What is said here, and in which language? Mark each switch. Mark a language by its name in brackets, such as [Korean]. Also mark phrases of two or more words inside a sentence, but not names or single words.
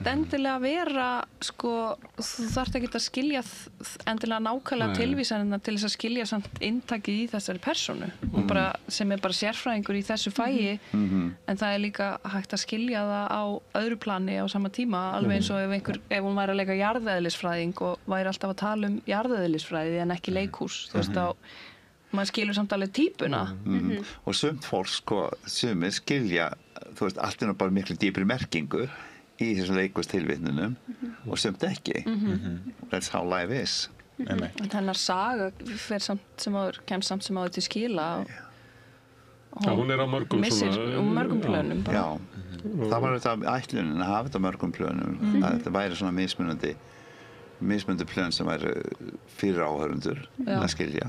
[Icelandic] endilega að vera sko, þú þarft ekkert að skilja endilega nákvæmlega tilvísanina til þess að skilja samt inntakið í þessari persónu og bara, sem er bara sérfræðingur í þessu fæi en það er líka hægt að skilja það á öðru plani á sama tíma alveg eins og ef hún væri að leika jarðeðlisfræðing og væri alltaf að tala jarðeðlisfræði en ekki leikhús þú veist þá maður skilur samt alveg típuna og sumt fólk sko, sumir skilja þú veist, allt er bara miklu dýpri merkingu í þessum leikústilvitnunum og sumt ekki [English] that's how life is [Icelandic] en hennar saga fer samt sem áður kemst samt sem áður til skila hún er á mörgum mörgum plönum það var þetta ætlunin að hafa þetta mörgum plönum að þetta væri svona mismunandi plön sem væri fyrir áhörundur að skilja.